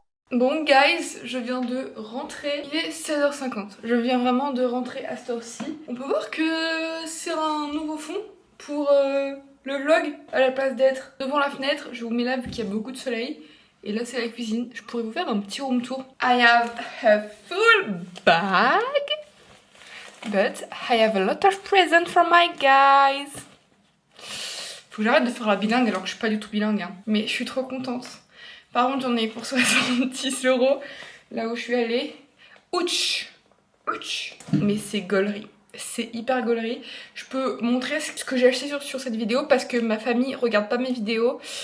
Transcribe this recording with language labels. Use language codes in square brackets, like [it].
[fr] Bon guys, je viens de rentrer, il est 16h50, je viens vraiment de rentrer à cette heure-ci. On peut voir que c'est un nouveau fond pour le vlog, à la place d'être devant la fenêtre, je vous mets là vu qu'il y a beaucoup de soleil. Et là c'est la cuisine, je pourrais vous faire un petit room tour. [en] I have a full bag, but I have a lot of presents for my guys. [fr] Faut que j'arrête de faire la bilingue alors que je suis pas du tout bilingue, hein. Mais je suis trop contente. Par contre, j'en ai pour 70 € là où je suis allée. Ouch! Ouch! Mais c'est gaulerie. C'est hyper gaulerie. Je peux montrer ce que j'ai acheté sur cette vidéo parce que ma famille regarde pas mes vidéos.